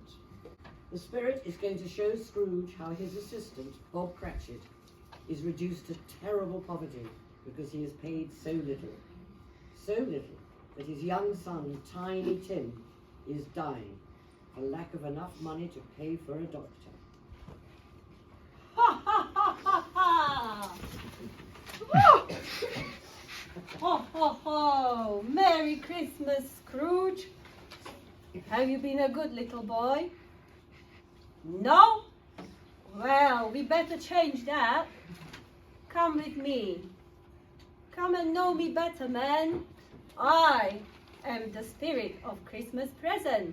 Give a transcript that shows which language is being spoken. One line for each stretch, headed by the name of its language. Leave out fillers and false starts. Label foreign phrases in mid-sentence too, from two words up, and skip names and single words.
English: The spirit is going to show Scrooge how his assistant, Bob Cratchit, is reduced to terrible poverty because he has paid so little that his young son, Tiny Tim, is dying for lack of enough money to pay for a doctor. Ha ha ha ha ha! Ho ho ho! Merry Christmas, Scrooge! Have you been a good little boy? No? Well, we better change that. Come with me. Come and know me better, man. I am the spirit of Christmas present.